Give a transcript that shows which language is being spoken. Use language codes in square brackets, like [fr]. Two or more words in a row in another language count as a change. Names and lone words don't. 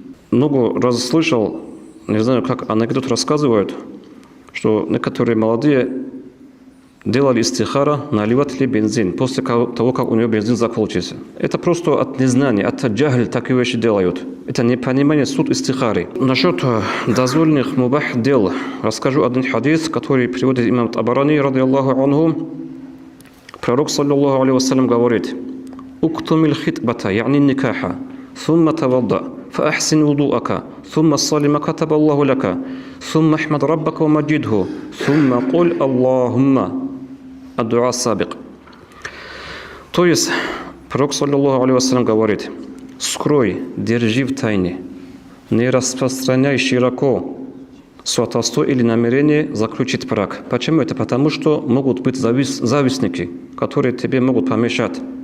[ru] Много раз слышал, не знаю, как анекдот рассказывают, что некоторые молодые делали истихара, наливать ли бензин после того, как у него бензин закончился. Это просто от незнания, от джахль такие вещи делают. Это непонимание суть истихары. Насчет дозволенных мубах дел расскажу один хадис, который приводит имам Табарани, [ar] رضي الله عنه. Пророк, صلى الله عليه وسلم, говорит: اكتم الخطبة يعني النكاح, ثم توضأ فأحسن وضوءك ثم صل ما كتب الله لك ثم احمد ربك ومجده ثم قل اللهم الدعاء السابق». [ru] То есть пророк, [ar] صلى الله عليه وسلم, [ru] говорит: скрой, держи в тайне. Не распространяй широко сватовство или намерение заключить брак. Почему это? Потому что могут быть завистники, которые тебе могут помешать.